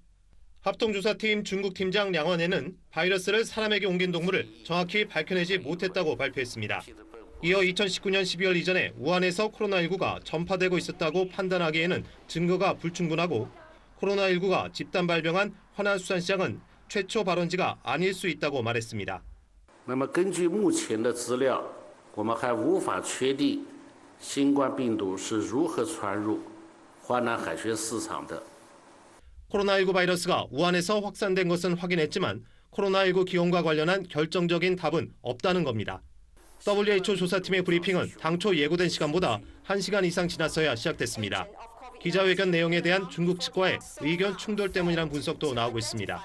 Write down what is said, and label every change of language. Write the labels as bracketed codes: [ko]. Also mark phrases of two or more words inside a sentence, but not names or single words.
[ko] 합동조사팀 중국 팀장 량원에는 바이러스를 사람에게 옮긴 동물을 정확히 밝혀내지 못했다고 발표했습니다. 이어 2019년 12월 이전에 우한에서 코로나19가 전파되고 있었다고 판단하기에는 증거가 불충분하고 코로나19가 집단 발병한 환화수산시장은 최초 발원지가 아닐 수 있다고 말했습니다. [zh] 那么根据目前的资料，我们还无法确定新冠病毒是如何传入华南海鲜市场的。 [ko] 코로나19 바이러스가 우한에서 확산된 것은 확인했지만 코로나19 기원과 관련한 결정적인 답은 없다는 겁니다. WHO 조사팀의 브리핑은 당초 예고된 시간보다 1시간 이상 지났어야 시작됐습니다. 기자회견 내용에 대한 중국 측과의 의견 충돌 때문이란 분석도 나오고 있습니다.